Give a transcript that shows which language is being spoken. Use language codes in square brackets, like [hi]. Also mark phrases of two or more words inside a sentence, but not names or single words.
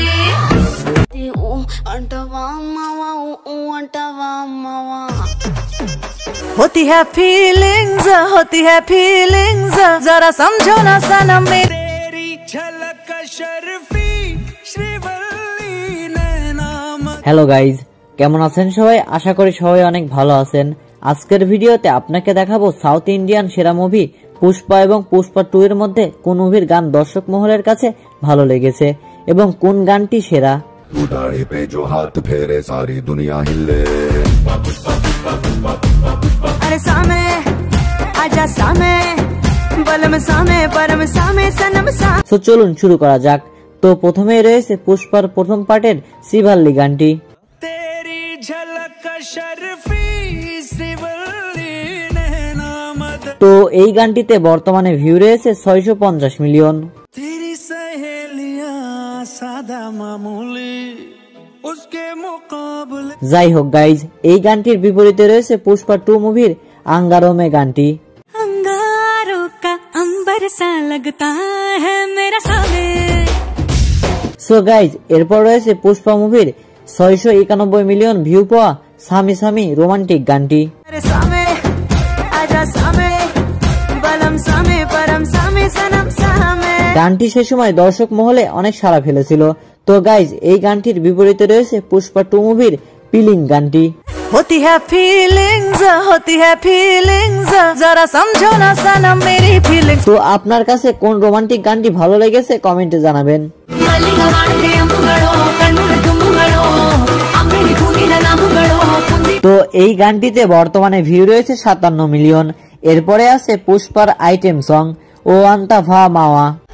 [hi] होती है फीलिंग्स, जरा समझो ना सनम मेरी। तेरी झलक शर्फी श्रीवल्ली नैना। [en] Hello guys, [bn] কেমন আছেন সবাই? আশা করি সবাই অনেক ভালো আছেন। আজকের ভিডিওতে আপনাকে দেখাবো [en] South Indian [bn] সেরা মুভি পুষ্পা এবং পুষ্পা 2 এর মধ্যে কোন মুভির গান দর্শক মহলের কাছে ভালো লেগেছে এবং কোন গানটি সেরা। [hi] उदाड़ी पे जो हाथ फेरे सारी दुनिया हिले। अरे सामे आजा सामे बलम सामे परम सामे सनम सा। [bn] তো চলুন শুরু করা যাক। তো প্রথমেই রয়েছে পুষ্পার প্রথম পার্টের শিবাল্লি গানটি। [hi] तेरी झलक शर्फी श्रीवल्ली नैना मद। [bn] তো এই গানটিতে বর্তমানে ভিউ রয়েছে 650 মিলিয়ন। [hi] तेरी सहेलियां सादा मामूली उसके मुकाबले। [bn] যাই হোক গাইজ, এই গানটির বিপরীতে রয়েছে পুষ্পা 2 মুভির আঙ্গারোমে গানটি। [hi] अंगारों का अंबर सा लगता है मेरा सामे। [en] So guys, [bn] এরপর রয়েছে পুষ্পা মুভির 691 মিলিয়ন ভিউ পাওয়া সামি সামি রোমান্টিক গানটি। [hi] अरे सामे आजा सामे बलम सामे परम सामे सनम सामे। [bn] গানটি সে সময় দর্শক মহলে অনেক সাড়া ফেলেছিল। তো গাইজ, এই গানটির বিপরীতে রয়েছে পুষ্পা 2 মুভির পিলিং গানটি। [hi] होती है फीलिंग्स जरा समझो ना सनम मेरी फीलिंग्स। [bn] তো আপনার কাছে কোন রোমান্টিক গানটি ভালো লেগেছে কমেন্টে জানাবেন। তো এই গানটিতে বর্তমানে ভিউ রয়েছে 57 মিলিয়ন। এরপরে আছে পুষ্পার [en] item song [bn] ও আন্তা ভা মাওয়া।